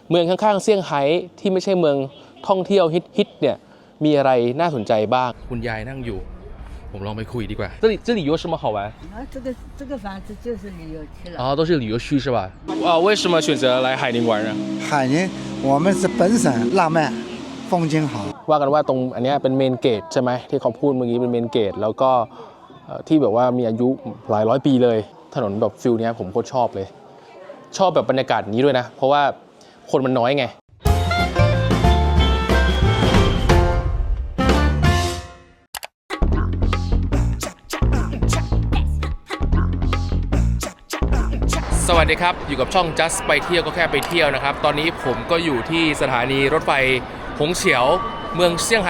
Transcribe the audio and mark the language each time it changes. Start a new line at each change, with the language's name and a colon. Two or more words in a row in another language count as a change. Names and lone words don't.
Thai: เมืองข้างๆเซี่ยงไฮ้ที่ไม่ใช่เมืองท่องเที่ยวฮิตเนี่ยมีอะไรน่าสนใจบ้างคุณยายนั่งอยู่ผมลองไปคุยดีกว่า
Chinese: 这里有什么好玩这个房子就是旅游区了。都是旅游区是吧？为什么选择来海宁玩啊？海宁，我们是本省浪漫，风景好。
Thai: ว่ากันว่าตรงอันนี้เป็น
English: main gate
Thai: ใช่ไหมที่เขาพูดเมื่อกี้เป็น
English: main gate
Thai: แล้วก็ที่แบบว่ามีอายุหลายร้อยปีเลยถนนแบบฟิลนี้ผมโคตรชอบเลยชอบแบบบรรยากาศนี้ด้วยนะเพราะว่าคนมันน้อยไง สวัสดีครับอยู่กับช่อง Just ไปเที่ยวก็แค่ไปเที่ยวนะครับตอนนี้ผมก็อยู่ที่สถานีรถไฟหงเฉียวเมืองเซี่ยงไฮ้